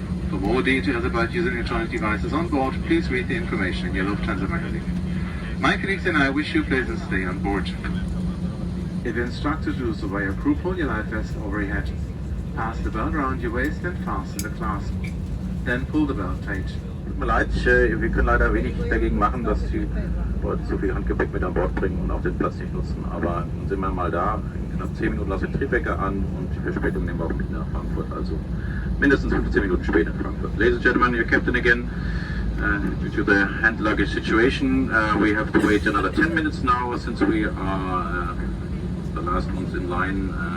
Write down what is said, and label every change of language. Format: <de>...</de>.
<en>For more details about using electronic devices on board, please read the information in your Lufthansa magazine. My colleagues and I wish you a pleasant stay on board. If you're instructed to do so by your crew, pull your life vest over your head. Pass the belt around your waist and fasten the clasp. Then pull the belt tight.</en> <de>Tut mir leid, wir können leider wenig dagegen machen, dass die Leute so viel Handgepäck mit an Bord bringen und auch den Platz nicht nutzen. Aber dann sind wir mal da, in knapp 10 Minuten lassen wir den Triebwecker an und die Verspätung nehmen wir auch mit nach Frankfurt. Also mindestens 15 Minuten später in Frankfurt.</de> <en>Ladies and gentlemen, your captain again. Due to the hand luggage situation, we have to wait another 10 minutes now since we are the last ones in line.</en>